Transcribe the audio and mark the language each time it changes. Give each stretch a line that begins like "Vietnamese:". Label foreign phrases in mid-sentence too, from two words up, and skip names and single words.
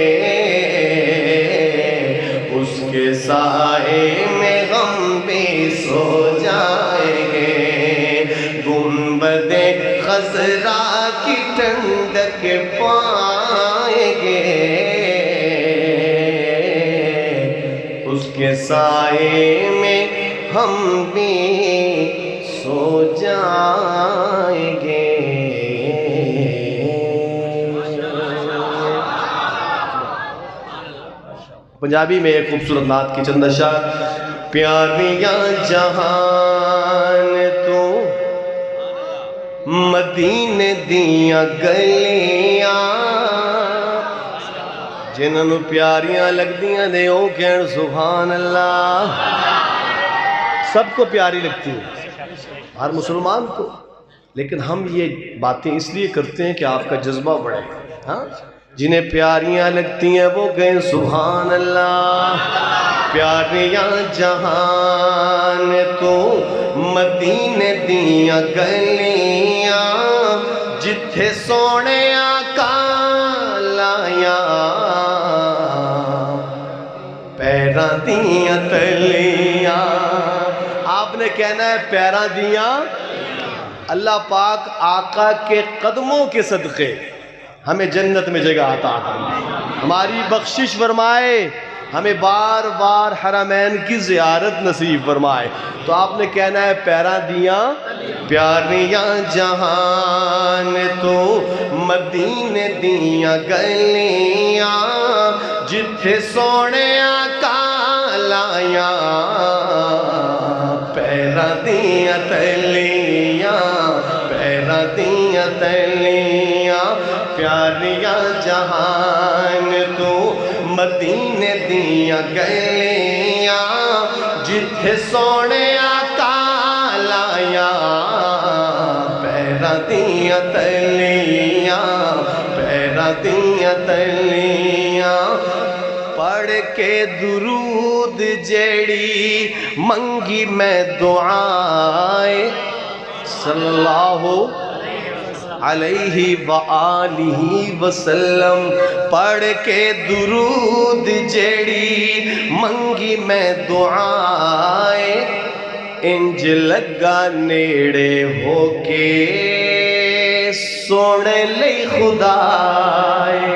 Urdu: اس کے سائے میں ہم بھی سو جائیں گے، گنبد خضرا کی ٹھنڈک پائیں گے، اس کے سائے میں ہم بھی سو جائیں گے۔ پنجابی میں ایک خوبصورت نعت کی چند اشعار۔
Punjabi: پیاریاں جہان تو مدینے دیاں گلیاں، جنہاں نوں پیاریاں لگدیاں نے او کہن
Arabic: سبحان اللہ۔
Urdu: سب کو پیاری لگتی ہے، ہر مسلمان کو، لیکن ہم یہ باتیں اس لیے کرتے ہیں کہ آپ کا جذبہ بڑھے۔ ہاں، جنہیں پیاریاں لگتی ہیں وہ کہیں
Arabic: سبحان اللہ۔
Punjabi: پیاریاں جہان تو مدینے دیاں گلیاں، جتھے سونے آقا لایا پیراں دیاں تلیاں۔ آپ نے کہنا ہے پیراں دیاں،
Urdu: اللہ پاک آقا کے قدموں کے صدقے ہمیں جنت میں جگہ عطا فرمائے، ہماری بخشش فرمائے، ہمیں بار بار حرمین کی زیارت نصیب فرمائے۔
Punjabi: تو آپ نے کہنا ہے پیراں دیاں، پیاریاں جہان تو مدینے دیاں گلیاں، جتھے سونے آقا لایا پیراں دیاں تلیاں، پیراں دیاں تلیاں، پیاریاں جہان تو مدینے دیاں گلیاں، جتھے سونے آقا لایا پیراں دیاں تلیاں، پیراں دیاں تلیاں۔ پڑھ کے درود جیڑی منگی میں دعائے،
Arabic: صلی اللہ علیہ وآلہ وسلم،
Punjabi: پڑھ کے درود جیڑی منگی میں دعائے، انج لگا نیڑے ہو کے سونے لئی خدائے۔